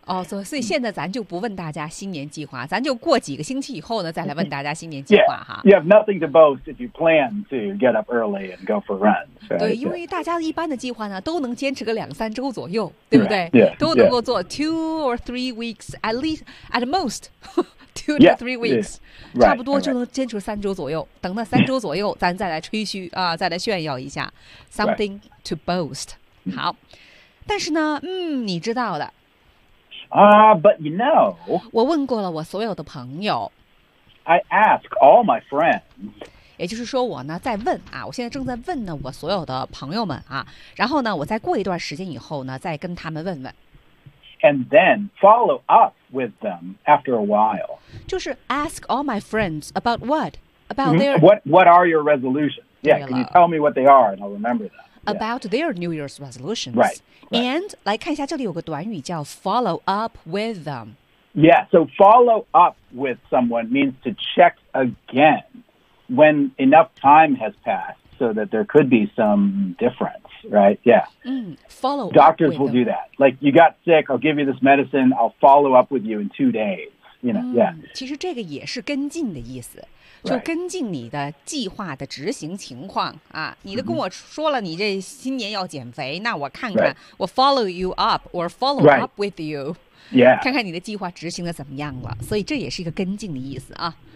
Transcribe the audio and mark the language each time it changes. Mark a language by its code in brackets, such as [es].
[en] Oh, so [zh] 现在咱就不问大家新年计划，咱就过几个星期以后呢，再来问大家新年计划哈。 [en] You have nothing to boast if you plan to get up early and go for runs. Right? [zh] 对，因为大家一般的计划呢，都能坚持个两三周左右，对不对？ [en] Right. Yeah. [zh] 都能够做 [en] two or three weeks at least at most. Two to three weeks, yeah, right, [zh] 差不多就能坚持三周左右。 [en] Right. [zh] 等那三周左右，咱再来吹嘘啊，再来炫耀一下。 [en] Something to boast. [zh] 好，但是呢，你知道的。 [en] But you know. [zh] 我问过了我所有的朋友。 [en] I ask all my friends. [zh] 也就是说，我呢在问啊，我现在正在问呢我所有的朋友们啊，然后呢，我再过一段时间以后呢，再跟他们问问。 [en] And then follow up with them after a while. [zh] 就是 [en] ask all my friends about what? About their... What are your resolutions? Yeah, can you tell me what they are and I'll remember them. About their New Year's resolutions. Right, right. [zh] And 来看一下这里有个短语叫 [en] follow up with them. Yeah, so follow up with someone means to check again when enough time has passed so that there could be some difference. Right, yeah. Follow Doctors will do that. Like, you got sick, I'll give you this medicine, I'll follow up with you in 2 days. you know, yeah. [zh] 其实这个也是跟进的意思，就跟进你的计划的执行情况、 [en] right. [zh] 啊。你都跟我说了，你这新年要减肥，那我看看，我 follow you up， 我 [en] follow up with you， yeah， [zh] 看看你的计划执行的怎么样了。所以这也是一个跟进的意思啊。